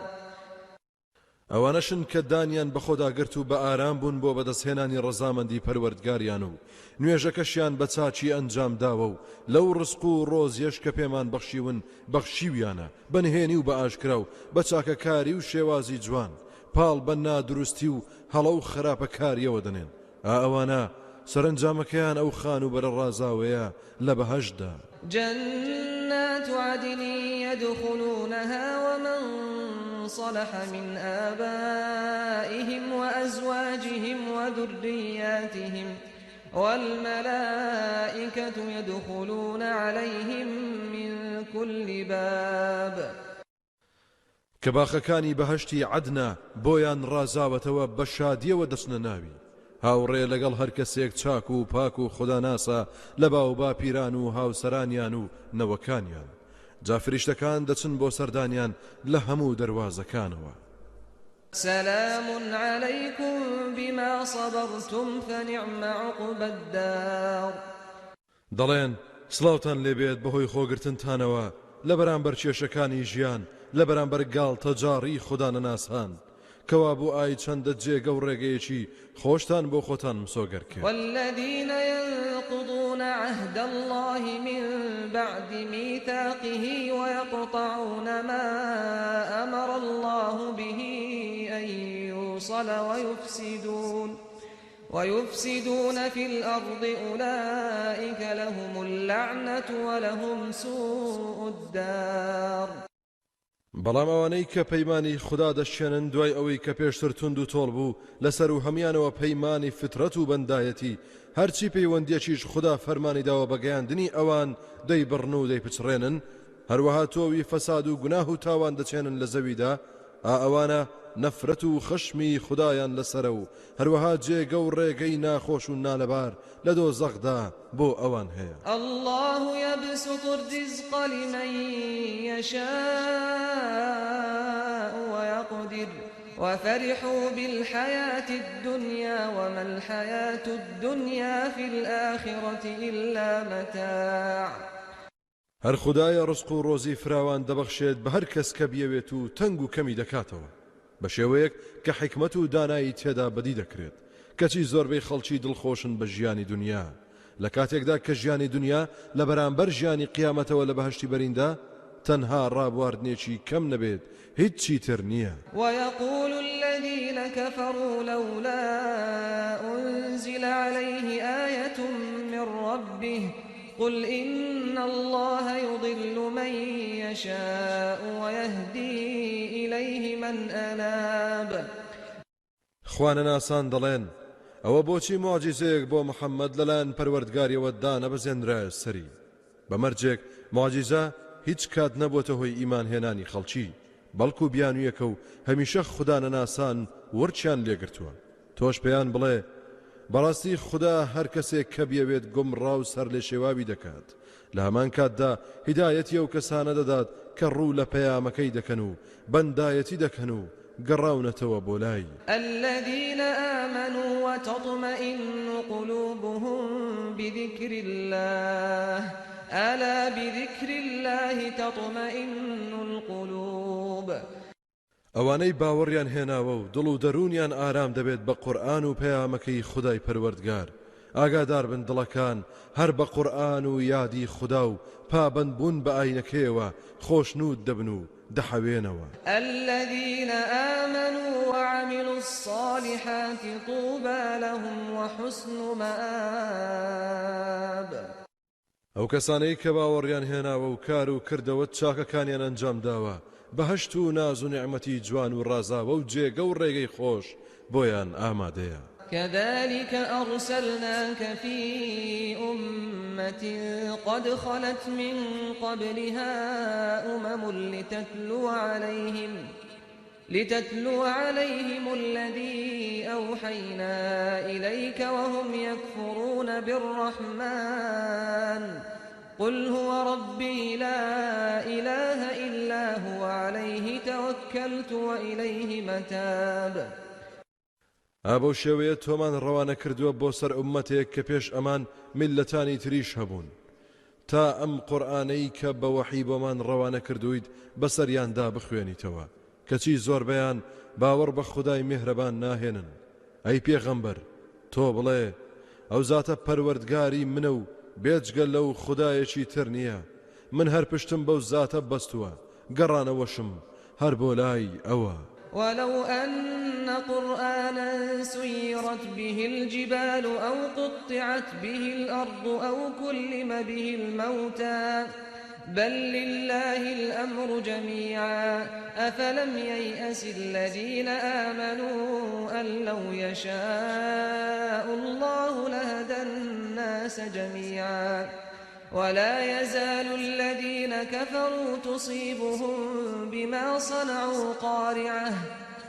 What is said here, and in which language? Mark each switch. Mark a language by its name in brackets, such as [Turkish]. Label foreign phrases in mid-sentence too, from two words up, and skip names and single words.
[Central Kurdish] ئەوانەشن کە دانیان بە خۆدا گرت و بە ئارام بوون بۆ بەدەستهێنانی ڕەزامەندی پەروەردگاریان و نوێژەکەشیان بە چاچی ئەنجام داوە و لەو ڕزق و ڕۆزیەش کە پێمان بەخشیون بەخشیویانە بەنهێنی و بە ئاشکرا و بە چاکەکاری و شێوازی جوان پاڵ بە نادروستی و هەڵە و خراپەکاریەوە دەنێن. ئەوانە سەرنجامەکەیان ئەو خان و بەرە ڕازاوەیە لە بەهەشدا. [Arabic] جنات عدن يدخلونها ومن صلح من آبائهم وأزواجهم وذرياتهم والملائكة يدخلون عليهم من كل باب. [Central Kurdish] کە باخەکانی بەهەشتی عەدنە بۆیان ڕازاوەتەوە بە شادیەوە دەچنە ناوی هاوڕێ لەگەڵ هەر کەسێک چاک و پاک و خوداناسا لە باو با پیران و هاوسەرانیان و نەوەکانیان جا فریشتەکان دەچن بۆ سەردانیان لە هەموو دەواازەکانەوە [Arabic] سلام عليكم بما صبرتم فنعم عقبى الدار [Central Kurdish] دەڵێن سڵاوتان لێبێت بەهۆی خۆگرتنتانەوە لە بەرامبەر کێشەکانی ژیان لە بەرامبەر گاڵتەجاری خودانەناسان کەوا بۆ ئای چەندە جێگە و ڕێگەیەکی خۆشتان بۆ خۆتان مسۆگەر کرد [Arabic] والذين ينقضون عهد الله من بعد ميثاقه ويقطعون ما أمر الله به أن يوصل ويفسدون في الأرض أولئك لهم اللعنة ولهم سوء الدار [Central Kurdish] بەڵام ئەوانەی کە پەیمانی خوددا دەشێنن دوای ئەوەی کە پێشتر تونند و تۆڵ بوو لەسەر و هەمیانەوە پەیمانی فترەت و بەندایەتی هەرچی پەیوەندیەکیش خوددا فەرمانی داوە بەگەیاندنی ئەوان دەیبڕن و دەیپچڕێنن هەروەها تۆوی فەساد و گوناه و تاوان دەچێنن لە زەویدا ئەوانە نەفرەت و خەشمی خوددایان لەسرە و هەروەها جێگە و ڕێگەی ناخۆش و نالەبار لە دۆزەخدا بۆ ئەوان هەیە [Arabic] الله يبسط الرزق لمن يشاء ويقدر وفرحوا بالحياة الدنيا وما الحياة الدنيا في الآخرة إلا متاع [Central Kurdish] هەر خوددایە ڕزق و ڕۆزی فراوان دەبەخشێت بە هەر کەس کە بیەوێت و تەنگ و کەمی دەکاتەوە بە شێوەیەک کە حکمت و دانایی تێدا بەدی دەکرێت کەچی زۆربەی خەڵکی دڵخۆشن بە ژیانی دنیا لە کاتێکدا کە ژیانی دنیا لە بەرامبەر ژیانی قیامەتەوە لە بەهشتی بەریندا تەنها ڕابواردنێکی کەم نەبێت هیچی تر نییە [Arabic] ويقول الذين كفروا لولا أنزل عليه آية من ربه قل إن الله يضل من يشاء ويهدي إليه من أناب [Central Kurdish] خوانەناسان دەڵێن ئەوە بۆچی معجزەیەک بۆ محەممەد لەلایەن پەروەردگاریەوە دانەبەزێنرایە سەری بەمەرجێک معجزە هیچ کات نەبووتە هۆی ئیمان هێنانی خەڵکی بەڵکو بیانویەکە و هەمیشە خودانەناسان ورچیان لێگرتووە تۆش پێیان بڵێ بەڕاستی خوددا هەر کەسێک کە بیەوێت گومڕاو سەر لێ شێواوی دەکات لە هەمان کاتدا هیدایەتی ئەو کەسانە دەدات کە ڕوو لە پەیامەکەی دەکەن و بەندایەتی دەکەن و گەڕاونەتەوە بۆ لای [Arabic] الذين آمنوا وتطمئن قلوبهم بذكر الله ألا بذكر الله تطمئن القلوب [Central Kurdish] ئەوانەی باوەڕیان هێناوە و دڵ و دەرونیان ئارام دەبێت بە قورئان و پەیامەکەی خودای پەروەردگار ئاگادار بن دڵەکان هەر بە قورئان و یادی خوددا و پابەند بوون بە ئاینەکەیەوە خۆشنود دەبن و دەحەوێنەوە [Arabic] الذين آمنوا وعملوا الصالحات طوبى لهم وحسن مآب [Central Kurdish] ئەو کەسانەی کە باوەڕیان هێناوە و کار و کردەوە چاکەکانیان ئەنجام داوە بەهشت و ناز و نعمەتی جوان و ڕازاوە و جێگە و ڕێگەی خۆش بۆیان ئامادەیە [Arabic] كذلك أرسلناك في أمة قد خلت من قبلها لتتلو عليهم الذي أوحينا إليك وهم يكفرون بالرحمن قل هو ربي لا إله إلا هو عليه توكلت وإليه متاب [Central Kurdish] ئابۆ شێوەیە تۆمان ڕەوانە کردووە بۆ سەر ئومەتێک کە پێش ئەمان میلەتانی تریش هەبوون تا ئەم قورئانەی کە بە وەحی بۆمان ڕەوانە کردوویت بەسەریاندا بخوێنیتەوە کەچی زۆربەیان باوەڕ بە خودای میهرەبان ناهێنن ئەی پێغەمبەر تۆ بڵێ ئەو زاتە پەروەردگاری منە و بێجگە لەو خودایەکی تر نییە من هەر پشتم بەو زاتە بەستووە گەڕانەوەشم هەر بۆ لای ئەوە [Arabic] ولو أن قرآنا سيرت به الجبال أو قطعت به الأرض أو كلم به الموتى بل لله الأمر جميعا أفلم ييأس الذين آمنوا أن لو يشاء الله لهدى الناس جميعا ولا يزال الذين كفروا تصيبهم بما صنعوا